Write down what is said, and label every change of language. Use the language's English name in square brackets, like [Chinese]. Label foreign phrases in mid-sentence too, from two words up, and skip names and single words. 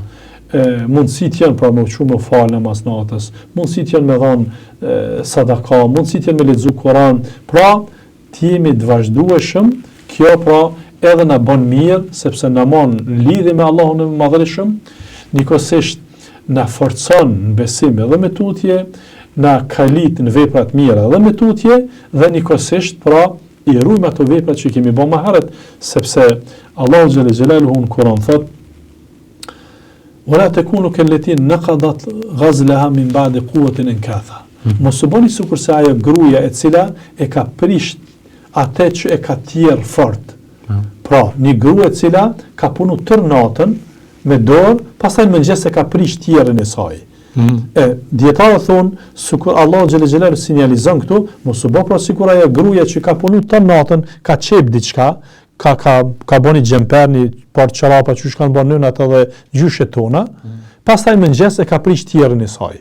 [Albanian] Mundësit janë pra me uqumë me falë namaz natës, mundësit janë me dhanë sadaka, mundësit janë me lexu Kur'an, pra të jemi të vazhdueshëm, kjo pra edhe na bën mirë, sepse na mon lidhje me Allahun e Madhërisëm, njëkohësisht na forcon në besim edhe me tutje, na kalit në vepra të mira edhe me tutje, dhe njëkohësisht pra i ruajmë ato vepra që kemi bërë më herët, sepse Allahu [Arabic] جل جلاله [Albanian] në Kur'an thot: [Arabic] "ولا تكونوا كالتي نقضت غزلها من بعد قوة أنكاثا." [Albanian] Mos u bëni sikur se ajo gruaja e cila e ka prisht atë që e ka tjerë fort. Pra, një grua e cila ka punu tër natën me dorë, pastaj në mëngjes e ka prisht tjerën e saj. Dietarët thonë, sikur Allah [Arabic] جل جلاله [Albanian] sinjalizon këtu, mos u bë pra sikur ajo gruaja që ka punu tër natën, ka çep diçka, ka bëni xhemper, një par çorapa që kanë bën nënat edhe gjyshet tona, pastaj në mëngjes e ka prisht tjerën e saj.